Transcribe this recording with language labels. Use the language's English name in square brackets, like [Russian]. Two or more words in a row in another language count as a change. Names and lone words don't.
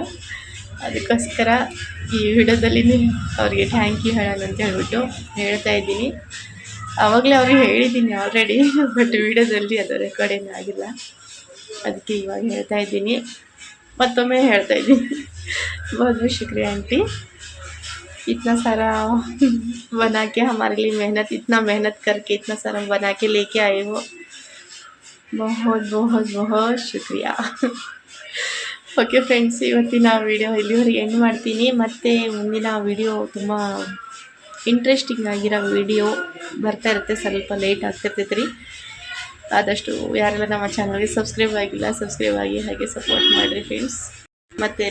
[Kannada] ಅದಕ್ಕೋಸ್ಕರ ಈ ವಿಡಿಯೋದಲ್ಲಿ ಅವ್ರಿಗೆ [English] thank you [Kannada] ಹೇಳೋಣ ಅಂತ ಹೇಳ್ಬಿಟ್ಟು ಹೇಳ್ತಾ ಇದ್ದೀನಿ. ಆವಾಗಲೇ ಅವ್ರಿಗೆ ಹೇಳಿದ್ದೀನಿ ಆಲ್ರೆಡಿ, ಬಟ್ ವಿಡಿಯೋದಲ್ಲಿ ಅದು ರೆಕಾರ್ಡಿಂಗ್ ಆಗಿಲ್ಲ. ಅದಕ್ಕೆ ಇವಾಗ ಹೇಳ್ತಾ ಇದ್ದೀನಿ, ಮತ್ತೊಮ್ಮೆ ಹೇಳ್ತಾ ಇದ್ದೀನಿ. [Hindi] बहुत शुक्रिया आंटी, इतना सारा बना के हमारे लिए इतना मेहनत करके इतना सारा बना के लेके आए हो, बहुत शुक्रिया. [English] okay friends, [Kannada] ಇವತ್ತಿನ ವಿಡಿಯೋ ಇಲ್ಲಿವರೆಗೆ ಎಂಡ್ ಮಾಡ್ತೀನಿ. ಮತ್ತು ಮುಂದಿನ ವಿಡಿಯೋ ತುಂಬ ಇಂಟ್ರೆಸ್ಟಿಂಗ್ ಆಗಿರೋ ವಿಡಿಯೋ ಬರ್ತಾ ಇರುತ್ತೆ. ಸ್ವಲ್ಪ ಲೇಟ್ ಆಗ್ತಿರ್ತೈತೆ ರೀ. ಆದಷ್ಟು ಯಾರೆಲ್ಲ ನಮ್ಮ ಚಾನಲ್ಗೆ ಸಬ್ಸ್ಕ್ರೈಬ್ ಆಗಿಲ್ಲ, ಸಬ್ಸ್ಕ್ರೈಬ್ ಆಗಿ ಹಾಗೆ ಸಪೋರ್ಟ್ ಮಾಡಿರಿ ಫ್ರೆಂಡ್ಸ್.